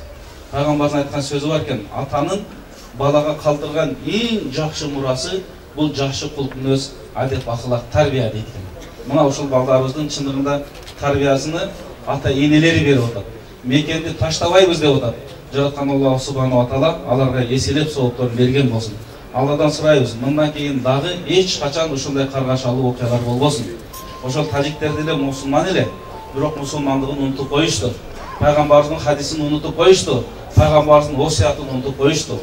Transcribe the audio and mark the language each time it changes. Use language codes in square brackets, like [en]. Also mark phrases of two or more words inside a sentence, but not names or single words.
[ky] Пайгамбардын айткан сөзү бар экен, атанын балага калтырган эң жакшы мурасы бул жакшы кулк мүнөз, адет акылак тарбия дейт экен. Мына ушул балдарыбыздын чындыгында тарбиясыны ата энелери берип атат. Мекенди таштабайбыз деп атат. Жараткан Аллах [ar] سبحانه وتعالى [ky] аларга эселеп соопторун берген болсун. Алладан сурайбыз, мындан кийин дагы эч качан ушундай каргашалуу окуялар болбосун. Ошол тажиктер деле мусулман эле, бирок мусулмандыгын унутуп коюшту. Пайгамбарыбыздын хадисин унутуп коюшту. Пайгамбарыбыздын осуятын унутуп коюшту.